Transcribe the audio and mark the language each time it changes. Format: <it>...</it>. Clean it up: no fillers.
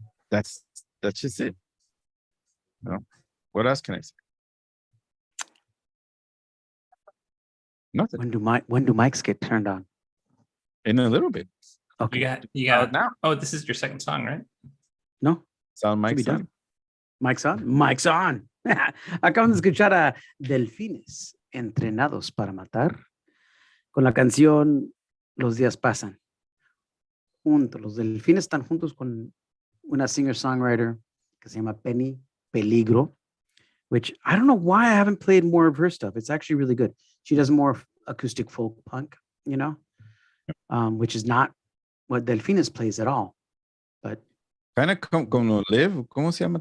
<en>That's just it. No. What else can I say? Nothing. When do mics get turned on? In a little bit. Okay. You got now. Oh, this is your second song, right? No. Sound mics on. Mics on. Mics on.</en> <es>Acaban de escuchar a Delfines entrenados para matar con la canción Los días pasan. Juntos. Los Delfines están juntos con una singer-songwriter que se llama</es> <en>Penny Peligro, which I don't know why I haven't played more of her stuff. It's actually really good. She does more acoustic folk punk, which is not what Delfines plays at all. But kind of</en> <es>como Liv, ¿cómo se llama?</es>